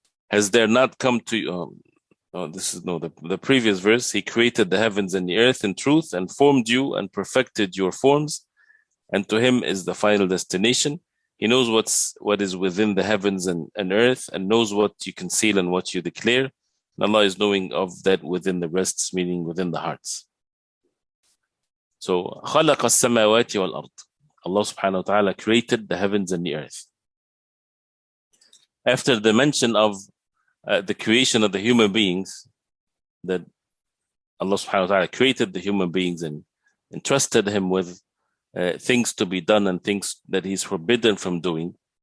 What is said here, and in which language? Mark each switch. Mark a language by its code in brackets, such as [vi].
[en] Has there not come to you, the previous verse, He created the heavens and the earth in truth and formed you and perfected your forms, and to Him is the final destination. He knows what is within the heavens and earth, and knows what you conceal and what you declare. And Allah is knowing of that within the breasts, meaning within the hearts. [ar] So, خَلَقَ السَّمَاوَاتِ وَالْأَرْضِ. [en] Allah subhanahu wa ta'ala created the heavens and the earth. After the mention of the creation of the human beings, that Allah subhanahu wa ta'ala created the human beings and entrusted him with things to be done and things that he's forbidden from doing.